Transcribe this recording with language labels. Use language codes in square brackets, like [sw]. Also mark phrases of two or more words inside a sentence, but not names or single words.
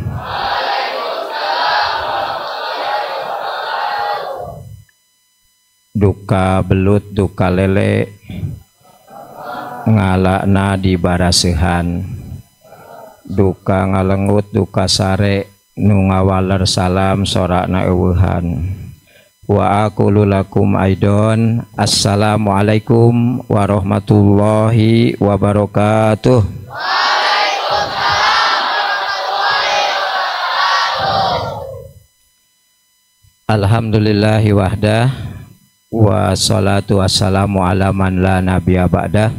[su] Duka belut, duka lele, ngalakna di barasehan. Duka ngalengut, duka sare, nu ngawaler salam sorakna eueuhan. [ar] وأقول لكم أيضا, السلام عليكم ورحمة الله وبركاته. الحمد لله وحده والصلاة والسلام على من لا نبي بعده.